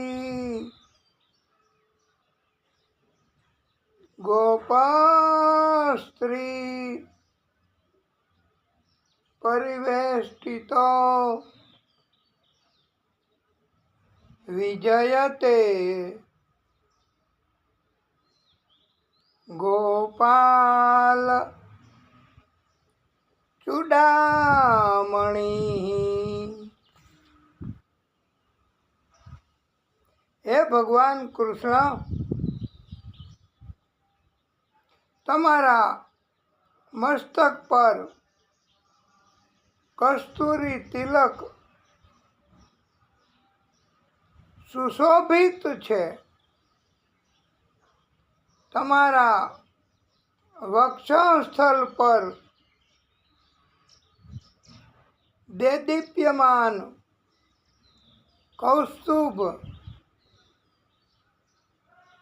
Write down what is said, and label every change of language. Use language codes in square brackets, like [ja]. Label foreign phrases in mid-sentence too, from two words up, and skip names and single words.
[sa] गोपस्त्री परिवेष्टितो विजयते गोपाल चूड़ामणि. [hi] हे भगवान कृष्ण, [gu] તમારા મસ્તક પર કસ્તુરી તિલક સુશોભિત છે. તમારા વક્ષસ્થળ પર દેદીપ્યમાન કૌસ્તુભ